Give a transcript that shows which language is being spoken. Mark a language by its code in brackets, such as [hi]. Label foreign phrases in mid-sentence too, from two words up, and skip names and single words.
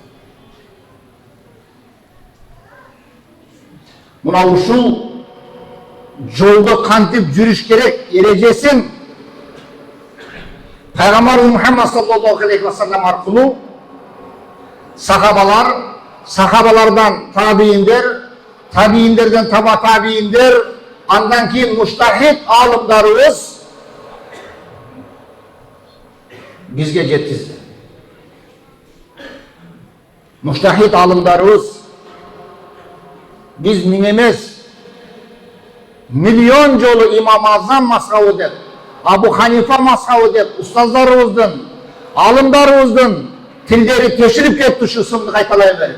[ky] Мына ушул жолдо кантип жүрүш керек эрежесин Пайгамбарыбыз Мухаммад [ar] صلى الله عليه وسلم [ky] аркылуу сахабалар, сахабалардан табииндер, табииндерден таба табииндер, андан кийин муштахид алымдарыбыз бизге жеткизди. Муштахид алымдарыбыз биз миң эмес, миллион жолу имам Азам мазхабы деп, Абу Ханифа мазхабы деп устаздарыбыздын, алымдарыбыздын тилдери теширип кетти ушу ысымды кайталай берип.